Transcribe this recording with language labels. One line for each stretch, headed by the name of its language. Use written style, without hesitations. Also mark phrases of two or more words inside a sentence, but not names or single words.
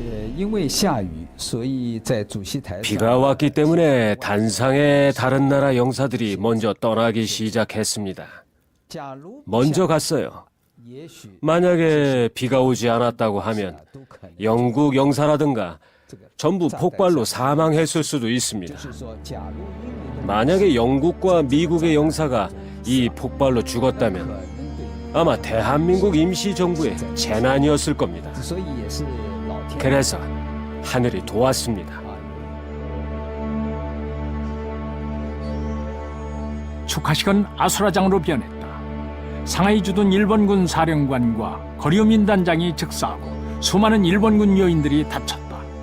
Chinese: 因为下雨，所以在主席台上
Korean: 비가 왔기 때문에 단상에 다른 나라 영사들이 먼저 떠나기 시작했습니다.
Chinese: 假如
Korean: 먼저 갔어요.
Chinese: 也许
Korean: 만약에 비가 오지 않았다고 하면
Chinese: 都可能
Korean: 영국 영사라든가
Chinese: 这个
Korean: 전부 폭발로 사망했을 수도 있습니다.
Chinese: 就是说，假如英国的
Korean: 만약에 영국과 미국의 영사가 이 폭발로
Chinese: 可
Korean: 죽었다면
Chinese: 能对
Korean: 아마 대한민국 임시정부의 재난이었을 겁니다.
Chinese: 所以也是老天
Korean: 그래서 하늘이 도왔습니다. 啊， 축하식은 아수라장으로 변했다. 상하이 주둔 일본군 사령관과 거리오민 단장이 즉사하고 수많은 일본군 요인들이 다쳤다.